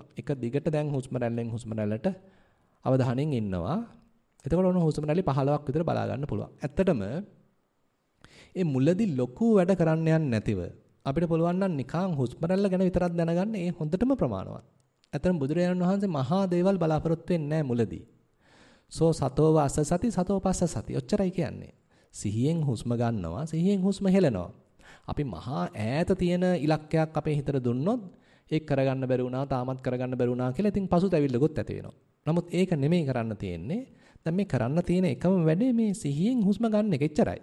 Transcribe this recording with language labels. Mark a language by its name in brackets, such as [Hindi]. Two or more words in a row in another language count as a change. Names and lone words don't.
[Sinhala] එක දිගට දැන් හුස්ම රැල්ලට අවධානයෙන් ඉන්නවා. එතකොට ඔන්න හුස්ම රැලි 15ක් විතර බලා ගන්න පුළුවන්. ඇත්තටම ඒ මුලදී ලොකු වැඩ කරන්න යන්නේ නැතිව අපිට පුළුවන් නම් නිකන් හුස්ම රැල්ල ගැන විතරක් දැනගන්න ඒ හොඳටම ප්‍රමාණවත්. ඇත්තටම බුදුරජාණන් වහන්සේ මහා දේවල් බලාපොරොත්තු වෙන්නේ නැහැ මුලදී. [Pali] සෝ සතෝ වාස සති සතෝ පස්ස සති. [Sinhala] ඔච්චරයි කියන්නේ. සිහියෙන් හුස්ම ගන්නවා, සිහියෙන් හුස්ම හෙලනවා. අපි මහා ඈත තියෙන ඉලක්කයක් අපේ හිතට දුන්නොත් ඒක කරගන්න බැරි වුණා, තාමත් කරගන්න බැරි වුණා කියලා ඉතින් පසුතැවිල්ලකුත් ඇති වෙනවා. නමුත් ඒක නෙමෙයි කරන්න තියෙන්නේ. දැන් මේ කරන්න තියෙන එකම වැඩේ මේ සිහියෙන් හුස්ම ගන්න එක එච්චරයි.